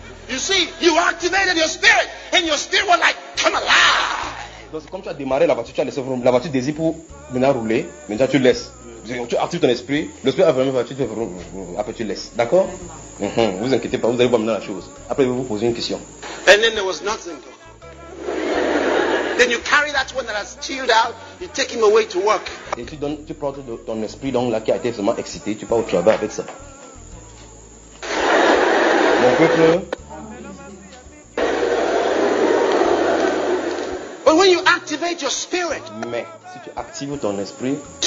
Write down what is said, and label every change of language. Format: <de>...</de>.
<en>You see, you activated your spirit, and your spirit was like, come alive.</en> <fr>Donc, c'est comme tu as démarré la voiture, tu as laissé vroom. La voiture désire pour maintenant rouler, maintenant tu laisses. Tu actives ton esprit, l'esprit a vraiment battu, après tu laisses. D'accord? Vous inquiétez pas, vous allez voir maintenant la chose. Après, je vais vous poser une question.</fr> <en>And then there was nothing. Then you carry that one that has chilled out, you take him away to work.</en> <fr>Et tu prends ton esprit donc là qui a été vraiment excité, tu pars au travail avec ça. Mon peuple.</fr> <en>But when you activate your spirit.</en> <fr>Mais si tu actives ton esprit.</fr>